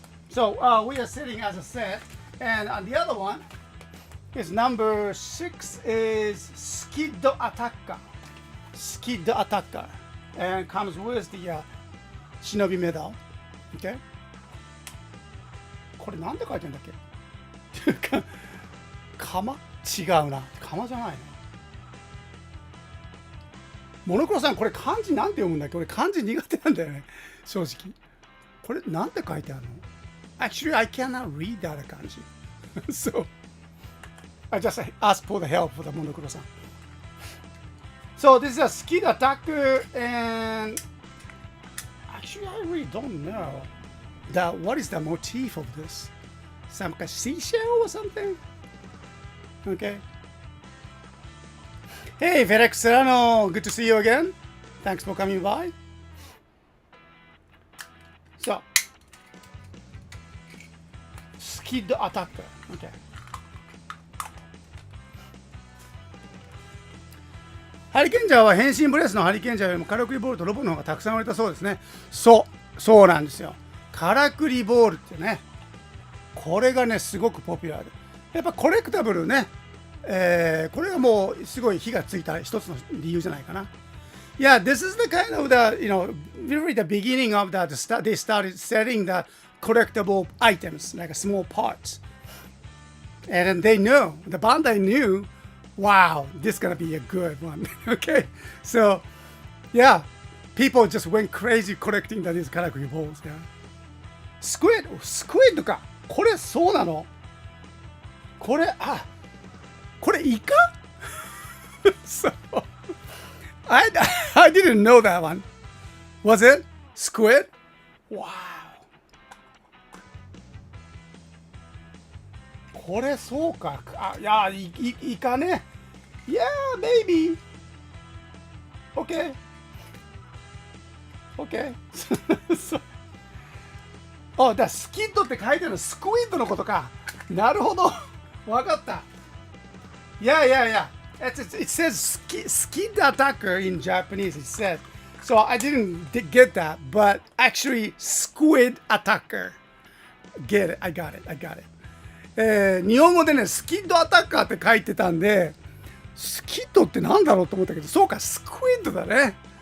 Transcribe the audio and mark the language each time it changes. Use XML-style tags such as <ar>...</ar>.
<en>So we are sitting as a set, and the other one is number 6 is Skid Attacker. Skid Attacker, and comes with the Shinobi medal. Okay.</en> <ja>これなんて書いてんだっけ？釜？違うな。釜じゃないね。モノクロさん、これ漢字なんて読むんだっけ？俺漢字苦手なんだよね。正直。これなんて書いてあるの？</ja> <en>Actually, I cannot read that 漢字。 So, I just ask for the help for the モノクロさん。 So, this is a skid attacker, and actually, I really don't know what is the motif of this. Some kind of seashell or something? Okay. Hey, Felix Serrano, good to see you again. Thanks for coming by. So, skid attacker. Okay.</en> <ja>ハリケンジャーは変身ブレスのハリケンジャーよりもカラクリボールとロボの方がたくさん売れたそうですね。そうなんですよ。カラクリボールってね、これがね、すごくポピュラーで。やっぱコレクタブルね、これがもうすごい火がついた一つの理由じゃないかな。</ja> <en>Yeah, this is the kind of the, really the beginning of that. They started selling the collectible items, like small parts. And then they knew, the Bandai knew, wow, this is going to be a good one. Okay. So, yeah, people just went crazy collecting these collectible balls.</en> <ja>Yeah. Squid か。これそうなの？これイカ？</ja> <en>So, I didn't know that one. Was it squid? Wow.</en> <ja>これそうか。いや、イカね。</ja> <en>Yeah, maybe. Okay. Okay.</en> <ja>So, だスキッドって書いてあるのスクイッドのことか。なるほど。わかった。Yeah.</ja> <en>It says skid attacker in Japanese. It said. So I didn't get that, but actually squid attacker. Get it. I got it.</en> <ja>日本語でね、スキッドアタッカーって書いてたんで、スキッドってなんだろうと思ったけど、そうか、スクイッドだね。</ja>